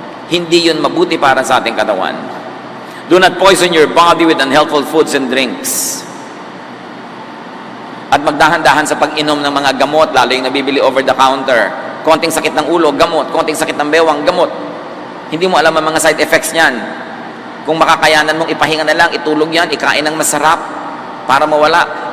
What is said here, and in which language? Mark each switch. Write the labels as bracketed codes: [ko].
[tl] Hindi yun mabuti para sa ating katawan. [en] Do not poison your body with unhealthful foods and drinks. [tl] At magdahan-dahan sa pag-inom ng mga gamot, lalo yung nabibili [en] over the counter. [tl] Konting sakit ng ulo, gamot. Konting sakit ng bewang, gamot. Hindi mo alam ang mga side effects niyan. Kung makakayanan mong ipahinga na lang, itulog yan, ikain ng masarap para mawala.